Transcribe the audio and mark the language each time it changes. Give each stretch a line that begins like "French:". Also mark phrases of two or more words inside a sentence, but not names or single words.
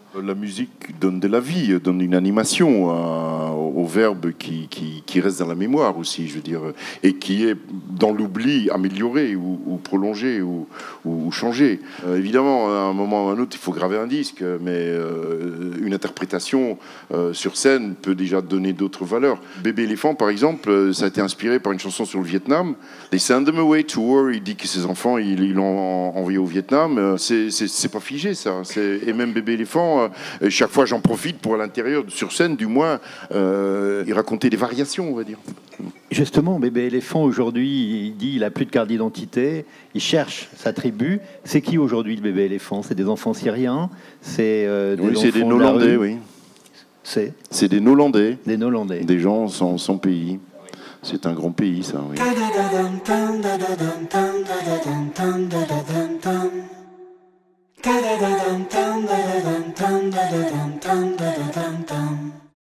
French: La musique donne de la vie, donne une animation au verbe qui reste dans la mémoire aussi, je veux dire, et qui est dans l'oubli amélioré ou prolongé ou changé. Évidemment, à un moment ou à un autre, il faut graver un disque, mais une interprétation sur scène peut déjà donner d'autres valeurs. Bébé éléphant, par exemple, ça a été inspiré par une chanson sur le Vietnam.
English: They send them away to war.
French: Il dit que ses enfants, ils l'ont envoyé au Vietnam. C'est pas figé, ça. Et même Bébé éléphant, chaque fois j'en profite pour à l'intérieur, sur scène du moins, y raconter des variations, on va dire. Justement, Bébé éléphant, aujourd'hui, il dit qu'il n'a plus de carte d'identité, il cherche sa tribu. C'est qui aujourd'hui le Bébé éléphant? C'est des enfants syriens? C'est des Nolandais, oui. C'est des Nolandais. Des Nolandais. Des gens sans pays. C'est un grand pays, ça, oui. Da da da dum dum da da dum dum da da dum dum da da dum dum.